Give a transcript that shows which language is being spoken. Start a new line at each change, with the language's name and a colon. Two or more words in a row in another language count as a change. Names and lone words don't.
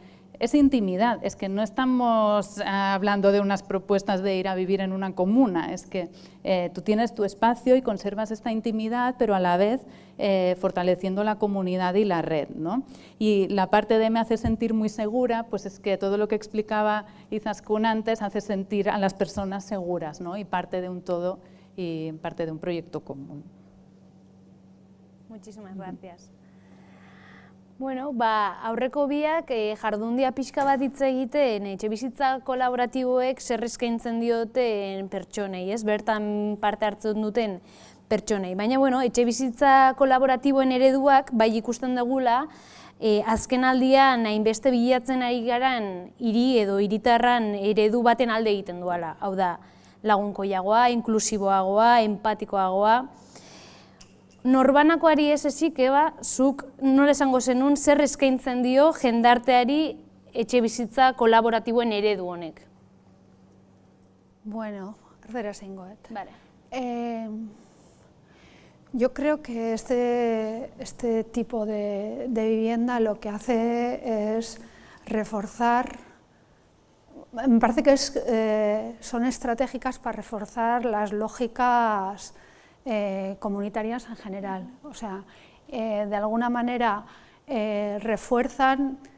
Spanish: Porque es intimidad, es que no estamos hablando de unas propuestas de ir a vivir en una comuna, es que tú tienes tu espacio y conservas esta intimidad, pero a la vez fortaleciendo la comunidad y la red, ¿no? Y la parte de me hace sentir muy segura, pues es que todo lo que explicaba Izaskun antes hace sentir a las personas seguras, ¿no? Y parte de un todo y parte de un proyecto común. Muchísimas gracias.
Basque: Bueno, aurreko biak jardundia pixka bat hitz egiten etxebizitza kolaboratiboek zer eskaintzen dioten pertsonei, ez? Bertan parte hartzen duten pertsonei. Baina, bueno, etxebizitza kolaboratiboen ereduak bai ikusten dugula, azken aldian hainbeste bilatzen ari garan hiri edo hiritarran eredu baten alde egiten duela. Hau da, lagunkoiagoa, inklusiboagoa, empatikoagoa. Norbanakoari ez ezik, zuk nola esango zenun zer eskaintzen dio jendarteari etxebizitza kolaboratiboen eredu honek? Bueno, erdera zeingoet.
Spanish: Vale. Yo creo que este tipo de vivienda lo que hace es reforzar, me parece que son estratégicas para reforzar las lógicas comunitarias en general, o sea, de alguna manera refuerzan